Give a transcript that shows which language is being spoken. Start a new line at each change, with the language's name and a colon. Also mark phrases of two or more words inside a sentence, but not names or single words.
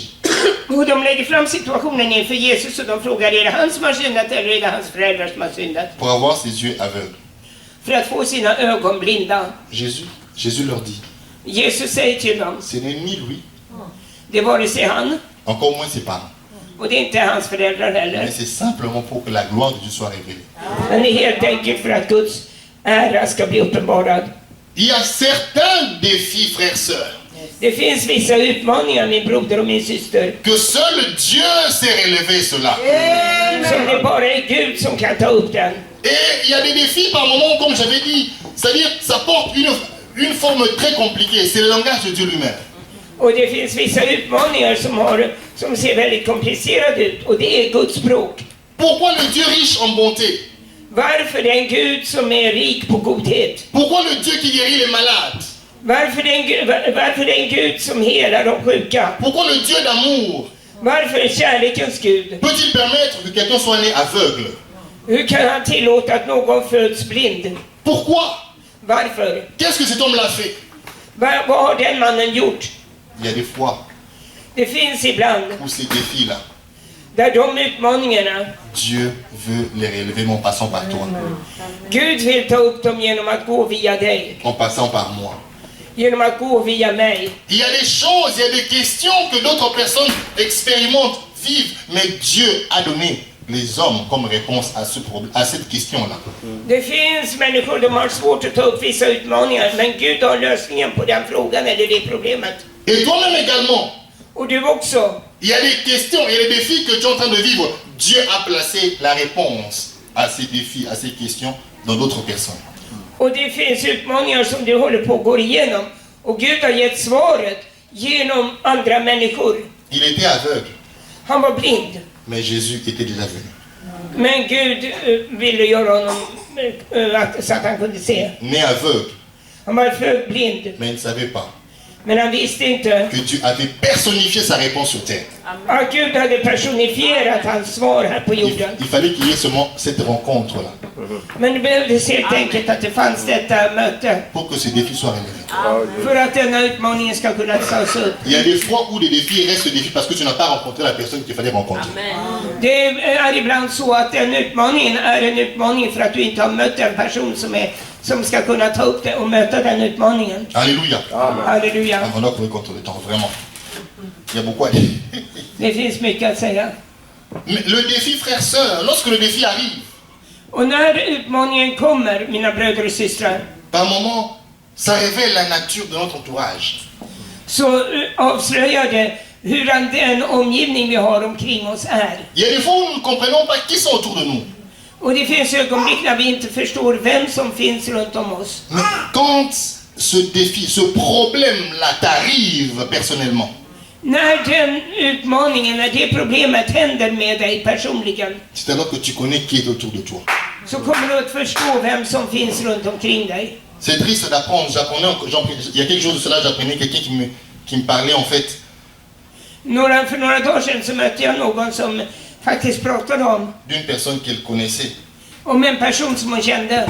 Swedish: Och de lägger fram situationen inför Jesus och de frågar, är det han som har syndat eller är det hans föräldrar som har syndat?
French: Pour avoir ses yeux aveugles.
Swedish: För att få sina ögon blinda.
French: Jésus leur dit,
Swedish: Jesus säger till dem,
French: ce n'est ni lui,
Swedish: det var det sig han,
French: encore moins ses parents.
Swedish: och det är inte hans föräldrar
French: Mais
Swedish: heller.
French: c'est simplement pour que la gloire de Dieu soit révélée.
Swedish: Men det är helt enkelt för att Guds ära ska bli uppenbarad.
French: Il y a certains défis, frères, sœurs,
Swedish: Det finns vissa utmaningar, min broder och min syster,
French: que seul Dieu sait relever cela.
Swedish: som det bara är Gud som kan ta upp den.
French: Et il y a des défis par moments, comme j'avais dit, c'est-à-dire ça porte une forme très compliquée, c'est le langage de Dieu lui-même.
Swedish: Och det finns vissa utmaningar som ser väldigt komplicerade ut, och det är Guds språk.
French: Pourquoi le Dieu riche en bonté?
Swedish: Varför den Gud som är rik på godhet?
French: Pourquoi le Dieu qui guérit les malades?
Swedish: Varför den Gud som helar de sjuka?
French: Pourquoi le Dieu d'amour
Swedish: Varför kärlekens Gud?
French: peut-il permettre que quelqu'un soit né aveugle?
Swedish: Hur kan han tillåta att någon föds blind?
French: Pourquoi?
Swedish: Varför?
French: Qu'est-ce que cet homme l'a fait?
Swedish: Vad har den mannen gjort?
French: Il y a des fois
Swedish: Det finns ibland
French: où ces défis-là,
Swedish: där de utmaningarna,
French: Dieu veut les relever en passant par toi,
Swedish: Gud vill ta upp dem genom att gå via dig,
French: en passant par moi.
Swedish: genom att gå via mig.
French: Il y a des choses, il y a des questions que d'autres personnes expérimentent, vivent, mais Dieu a donné les hommes comme réponse à cette question-là.
Swedish: Det finns människor, de har svårt att ta upp vissa utmaningar, men Gud har lösningen på den frågan eller det problemet.
French: Et toi-même également,
Swedish: Och du också.
French: il y a des questions, il y a des défis que tu es en train de vivre. Dieu a placé la réponse à ces défis, à ces questions dans d'autres personnes.
Swedish: Och det finns utmaningar som du håller på att gå igenom. Och Gud har gett svaret genom andra människor.
French: Il était aveugle,
Swedish: Han var blind.
French: mais Jésus était déjà venu.
Swedish: Men Gud ville göra honom så att han kunde se.
French: Né aveugle,
Swedish: Han var född blind.
French: mais il ne savait pas
Swedish: Men han visste inte
French: que Dieu avait personnifié sa réponse sur terre.
Swedish: att Gud hade personifierat hans svar här på jorden.
French: Il fallait qu'il y ait seulement cette rencontre-là
Swedish: Men det behövdes helt enkelt att det fanns detta möte
French: pour que ce défi soit relevé.
Swedish: för att denna utmaningen ska kunna tas upp.
French: Il y a des fois où des défis restent des défis parce que tu n'as pas rencontré la personne qu'il fallait rencontrer.
Swedish: Det är ibland så att den utmaningen är en utmaning för att du inte har mött en person som ska kunna ta upp det och möta den utmaningen.
French: Alléluia.
Swedish: Halleluja.
French: On doit courir contre le temps, vraiment. Il y a beaucoup à dire.
Swedish: Det finns mycket att säga.
French: Mais le défi, frères, sœurs, lorsque le défi arrive,
Swedish: Och när utmaningen kommer, mina bröder och systrar,
French: par moment, ça révèle la nature de notre entourage.
Swedish: så avslöjar det hur den omgivning vi har omkring oss är.
French: Il y a des fois où nous ne comprenons pas qui sont autour de nous.
Swedish: Och det finns ögonblick när vi inte förstår vem som finns runt om oss.
French: Mais quand ce défi, ce problème-là t'arrive personnellement,
Swedish: När den utmaningen, när det problemet händer med dig personligen,
French: c'est alors que tu connais qui est autour de toi.
Swedish: så kommer du att förstå vem som finns runt omkring dig.
French: C'est triste d'apprendre. Il y a quelque chose de cela, j'apprenais quelqu'un qui me parlait en fait.
Swedish: För några dagar sedan så mötte jag någon som faktiskt pratade om
French: D'une personne qu'elle connaissait,
Swedish: en person som hon kände.